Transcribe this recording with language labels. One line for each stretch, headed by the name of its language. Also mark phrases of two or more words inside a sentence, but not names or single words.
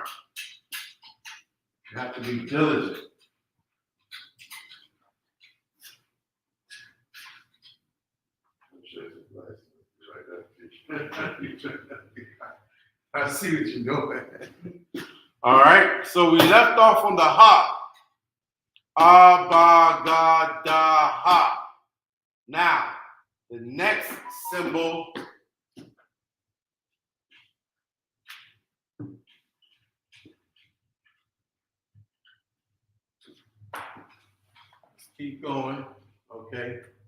English: You have to be diligent. I see what you're doing. All right, so we left off on the ha. Ah, ba, ga, da, ha. Now, the next symbol keep going, okay?